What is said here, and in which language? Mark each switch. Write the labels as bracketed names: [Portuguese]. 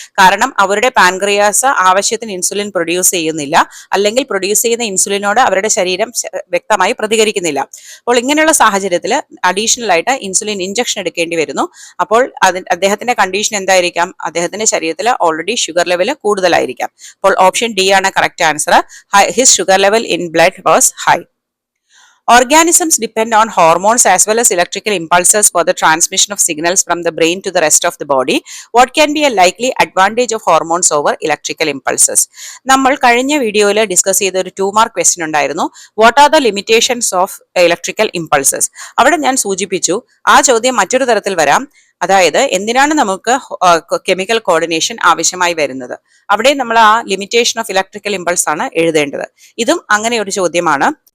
[Malayalam] കാരണം അവരുടെ പാൻക്രിയാസ് ആവശ്യത്തിന് ഇൻസുലിൻ പ്രൊഡ്യൂസ് ചെയ്യുന്നില്ല, അല്ലെങ്കിൽ പ്രൊഡ്യൂസ് ചെയ്യുന്ന ഇൻസുലിനോട് അവരുടെ ശരീരം വ്യക്തമായി പ്രതികരിക്കുന്നില്ല. അപ്പോൾ ഇങ്ങനെയുള്ള സാഹചര്യത്തിൽ അഡീഷണൽ ആയിട്ട് ഇൻസുലിൻ ഇഞ്ചക്ഷൻ എടുക്കേണ്ടി വരുന്നു. അപ്പോൾ അദ്ദേഹത്തിന്റെ കണ്ടീഷൻ എന്തായിരിക്കാം? അദ്ദേഹത്തിന്റെ ശരീരത്തിൽ ഓൾറെഡി ഷുഗർ ലെവൽ കൂടുതലായിരിക്കാം. അപ്പോൾ ഓപ്ഷൻ ഡി ആണ് correct answer. [English] His sugar level in blood was high. Organisms depend on hormones as well as electrical impulses for the transmission of signals from the brain to the rest of the body. What can be a likely advantage of hormones over electrical impulses? [Malayalam] നമ്മൾ കഴിഞ്ഞ വീഡിയോയിൽ discuss ചെയ്ത ഒരു 2 mark question ഉണ്ടായിരുന്നു. [English] What are the limitations of electrical impulses? [Malayalam] അവിടെ ഞാൻ സൂചിപ്പിച്ചു ആ ചോദ്യം മറ്റൊരു തരത്തിൽ വരാം. അതായത് എന്തിനാണ് നമുക്ക് കെമിക്കൽ കോർഡിനേഷൻ ആവശ്യമായി വരുന്നത്? അവിടെ നമ്മൾ ആ ലിമിറ്റേഷൻ ഓഫ് ഇലക്ട്രിക്കൽ ഇമ്പൾസ് ആണ് എഴുതേണ്ടത്. ഇതും അങ്ങനെ ഒരു ചോദ്യമാണ്.